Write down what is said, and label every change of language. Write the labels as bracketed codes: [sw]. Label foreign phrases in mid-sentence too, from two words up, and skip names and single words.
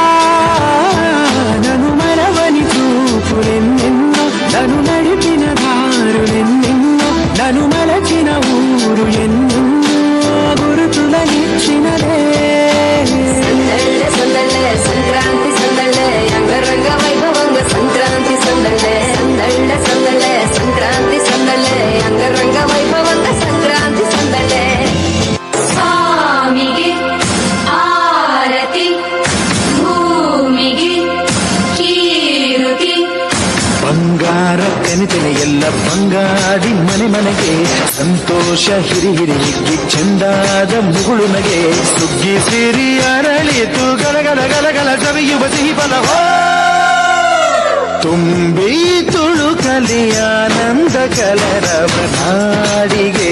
[te] నన్ను మరవని చూపులెన్నెన్నో నన్ను నడిపిన దారులెన్నెన్నో నన్ను మలచిన ఊరు ఎన్నెన్నో గురుతులనిచ్చినదే. సందళ్ళే సందళ్ళే సంక్రాంతి సందళ్ళే అంగరంగ వైభవంగ సంక్రాంతి సందళ్ళే సందళ్ళే సందళ్ళే సంక్రాంతి సందళ్ళే అంగరంగ వైభవంగ సంక్రాంతి సందళ్ళే. [kn] ಸ್ವಾಮಿಗೆ ಆರತಿ ಭೂಮಿಗೆ ಕೀರುತಿ ಬಂಗಾರ ಕನಿತೆನೆ ಎಲ್ಲ ಬಂಗಾಡಿ ಮನೆ ಮನೆಗೆ ಸಂತೋಷ ಹಿರಿ ಹಿರಿ ಹಿಗ್ಗಿ ಚೆಂದಾದ ಮುಗುಳು ನಗೆ ಸುಗ್ಗಿ ಸಿರಿ ಅರಳಿತು ಗಲಗಲ ಗಲಗಲ ಸವಿಯುವ ಸಿಹಿ ಫಲವೋ ತುಂಬಿ ತುಳುಕಲಿ ಆನಂದ ಕಲರವ ನಾಡಿಗೆ